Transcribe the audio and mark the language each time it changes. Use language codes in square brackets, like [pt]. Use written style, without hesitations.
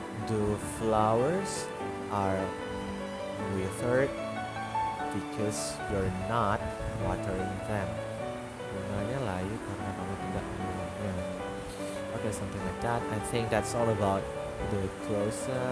[en] The flowers are withered because you're not watering them. [id] Bunganya layu karena kamu tidak menyiramnya. [en] Okay, something like that. I think that's all about the close.